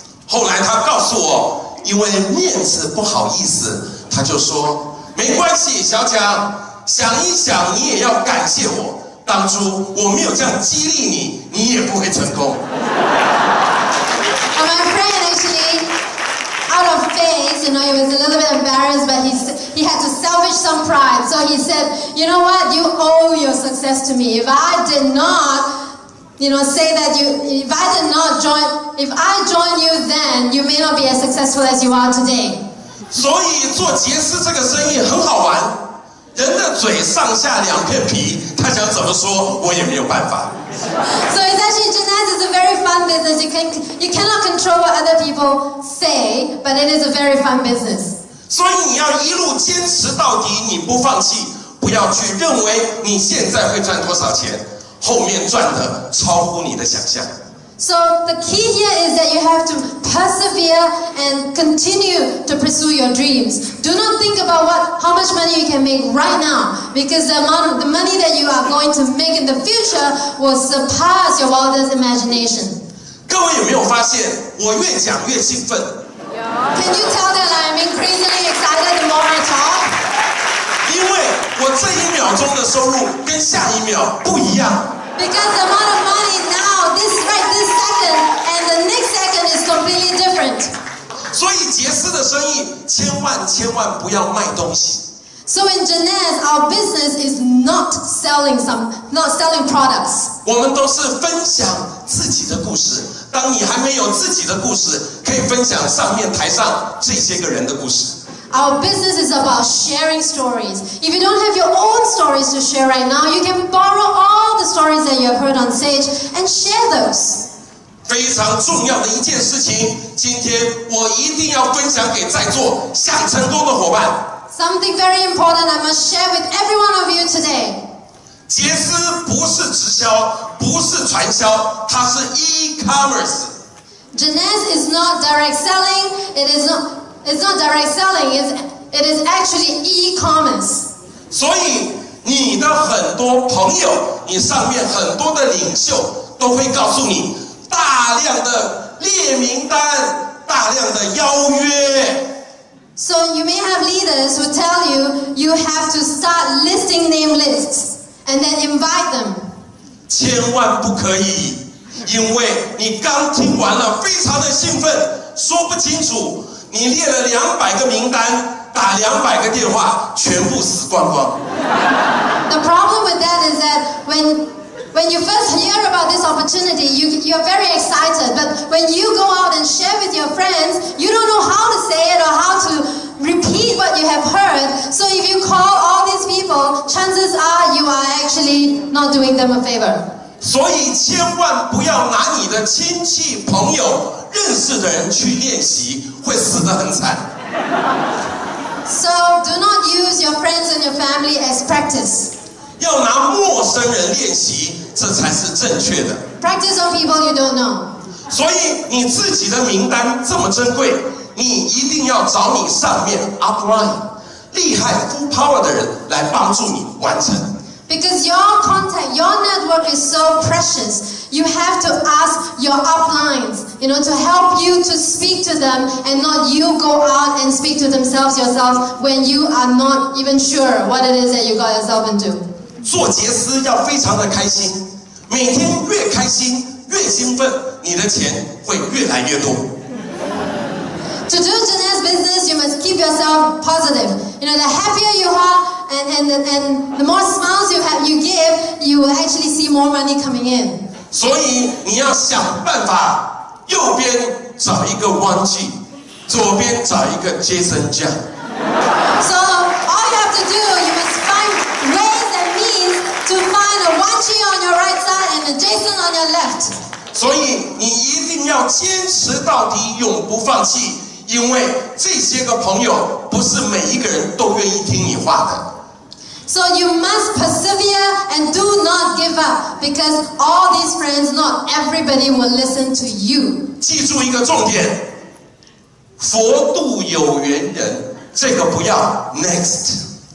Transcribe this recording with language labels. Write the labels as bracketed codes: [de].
[zh] 后来他告诉我，因为面子不好意思，他就说没关系，小蒋，想一想，你也要感谢我，当初我没有这样激励你，你也不会成功。 [en] And my friend actually, out of face, you know, he was a little bit embarrassed, but he had to salvage some pride. So he said, you know what, you owe your success to me. If I did not, you know, say that if I join you then, you may not be as successful as you are today. [zh] 所以做杰斯这个生意很好玩，人的嘴上下2片皮，他想怎么说，我也没有办法。 [en] So it's actually, Jeunesse is a very fun business. You cannot control what other people say, but it is a very fun business. [zh] 所以你要一路坚持到底，你不放弃，不要去认为你现在会赚多少钱。后面赚的超乎你的想象。 [en] So the key here is that you have to persevere and continue to pursue your dreams. Do not think about how much money you can make right now, because the money that you are going to make in the future will surpass your wildest imagination. [zh] 各位有没有发现，我越讲越兴奋？ [en] Can you tell that I'm increasingly excited the more I talk? [zh] 我这1秒钟的收入跟下1秒不一样。 [en] Because the amount of money now, this second and the next second is completely different. [zh] 所以杰斯的生意千万不要卖东西。 [en] So in Jeunesse, our business is not selling products. [zh] 我们都是分享自己的故事。当你还没有自己的故事，可以分享上面台上这些个人的故事。 [en] Our business is about sharing stories. If you don't have your own stories to share right now, you can borrow all the stories that you have heard on stage and share those. [zh] 非常重要的一件事情，今天我一定要分享给在座想成功的伙伴。 [en] Something very important I must share with every one of you today. [zh] 杰斯不是直销，不是传销，它是 e-commerce。 [en] Jeunesse is not direct selling. It's not direct selling. It is actually e-commerce. [zh] 所以你的很多朋友，你上面很多的领袖都会告诉你，大量的列名单，大量的邀约。 [en] So you may have leaders who tell you you have to start listing name lists and then invite them. [zh] 千万不可以，因为你刚听完了，非常的兴奋，说不清楚，你列了200个名单，打200个电话，全部死光光。 [en] The problem with that is that when you first hear about this opportunity, you're very excited. But when you go out and share with your friends, you don't know how to say it or how to repeat what you have heard. So if you call all these people, chances are you are actually not doing them a favor. [zh] 所以千万不要拿你的亲戚、朋友、认识的人去练习，会死得很惨。 [en] So do not use your friends and your family as practice. [zh] 要拿陌生人练习，这才是正确的。 [en] Practice on people you don't know. [zh] 所以你自己的名单这么珍贵，你一定要找你上面 upline 厉害 [en] full power [zh] 的人来帮助你完成。 [en] Because your contact, your network is so precious. You have to ask your uplines, to help you to speak to them and not you go out and speak to themselves yourself when you are not even sure what it is that you got yourself into. [zh] 做杰斯要非常的开心，每天越开心越兴奋，你的钱会越来越多。 [en] To do Jeunesse business, you must keep yourself positive. The happier you are and the more smiles you give, you will actually see more money coming in. [zh] 所以你要想办法，右边找一个Wang Ji，左边找一个 Jason Jiang。 [en] So all you have to do, you must find ways and means to find a Wang Ji on your right side and a Jason on your left. [zh] 所以你一定要坚持到底，永不放弃，因为这些个朋友不是每一个人都愿意听你话的。 [en] So you must persevere and do not give up, because all these friends, not everybody will listen to you. [zh] 记住一个重点，佛度有缘人，这个不要 next。